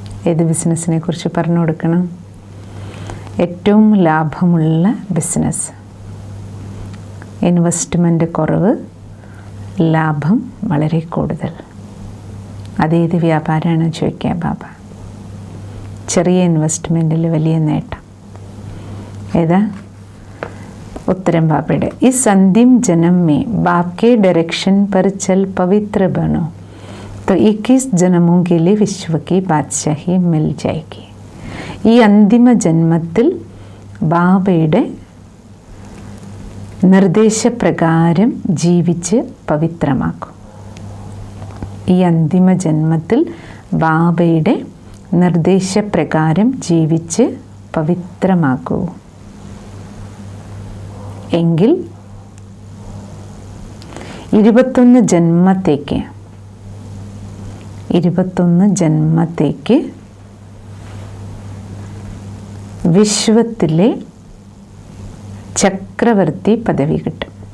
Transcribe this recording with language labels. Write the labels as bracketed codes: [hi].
[ml] ഏത് ബിസിനസ്സിനെ കുറിച്ച് പറഞ്ഞു കൊടുക്കണം? ഏറ്റവും ലാഭമുള്ള ബിസിനസ്, ഇൻവെസ്റ്റ്മെൻറ്റ് കുറവ്, ലാഭം വളരെ കൂടുതൽ. അതേത് വ്യാപാരമാണ് ചോദിക്കുക ബാബ. ചെറിയ ഇൻവെസ്റ്റ്മെൻറ്റിൽ വലിയ നേട്ടം ഏതാ? उत्तरम बाबेडे [hi] इस अंतिम जन्म में बाप के डायरेक्शन पर चल पवित्र बनो तो 21 जन्मों के लिए विश्व की बादशाही मिल जाएगी. [ml] ഈ അന്തിമ ജന്മത്തിൽ ബാബയുടെ നിർദ്ദേശപ്രകാരം ജീവിച്ച് പവിത്രമാക്കും. ഈ അന്തിമ ജന്മത്തിൽ ബാബയുടെ നിർദ്ദേശപ്രകാരം ജീവിച്ച് പവിത്രമാക്കൂ എങ്കിൽ 21 ജന്മത്തേക്ക് വിശ്വത്തിലെ ചക്രവർത്തി പദവി കിട്ടും.